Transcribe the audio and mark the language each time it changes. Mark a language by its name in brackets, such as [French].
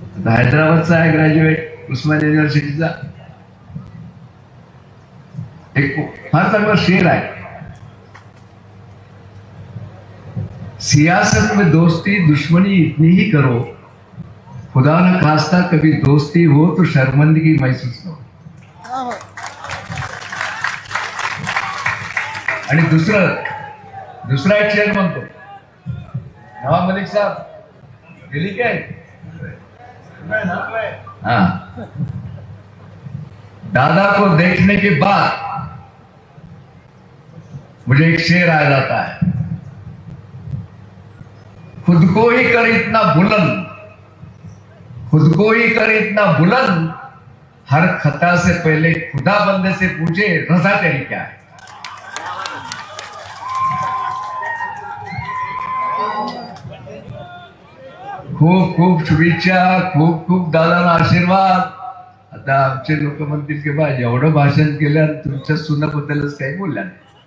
[Marathi] हैदराबादचा आहे ग्रॅज्युएट उस्मानिया युनिव्हर्सिटीचा, एक फार चांगला शेर आहे, [Hindi] सियासत में दोस्ती दुश्मनी इतनी ही करो, खुदा न खास्ता कभी दोस्ती हो तो शर्मंदगी महसूस हो. [Marathi] आणि दुसरा एक शेर म्हणतो, नवाब मलिक साहब गेली काय, [Hindi] हाँ, दादा को देखने के बाद मुझे एक शेर आ जाता है, खुद को ही कर इतना बुलंद, खुद को ही कर इतना बुलंद, हर खता से पहले खुदा बंदे से पूछे रजा तेरी क्या है. [Marathi] खूप खूप शुभेच्छा, खूप खूप दादांना आशीर्वाद. आता आमचे लोक म्हणतील की बा एवढं भाषण केलं तुमच्या सुनाबद्दलच काही बोलल्या नाही.